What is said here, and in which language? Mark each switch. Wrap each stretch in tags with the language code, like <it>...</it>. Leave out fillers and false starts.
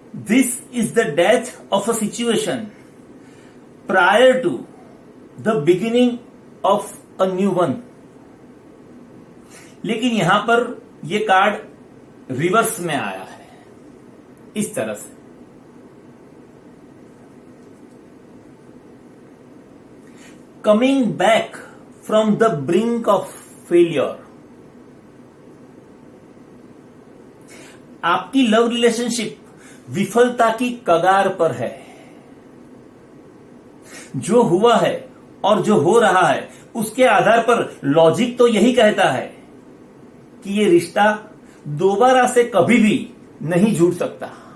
<en>This is the death of a situation prior to the beginning of a new one.</en> <hi>लेकिन यहां पर यह card reverse में आया है, इस तरह से।</hi> <en>Coming back from the brink of failure.</en> <hi>आपकी लव रिलेशनशिप विफलता की कगार पर है। जो हुआ है और जो हो रहा है उसके आधार पर लॉजिक तो यही कहता है कि ये रिश्ता दोबारा से कभी भी नहीं जुड़ सकता।</hi>